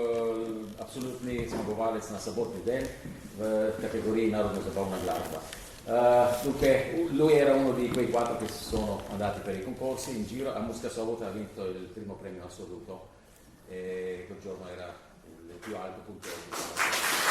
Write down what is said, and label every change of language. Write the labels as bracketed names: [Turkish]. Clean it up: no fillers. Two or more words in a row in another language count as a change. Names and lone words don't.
[Slovenian] absolutni zmagovalec na sobotni del v kategoriji narodno-zabavna glasba. [Italian] Lui era uno di quei 4 che sono andati per i concorsi in giro, a Murska Sobota ha vinto il primo premio assoluto e quel giorno era il più alto punteggio.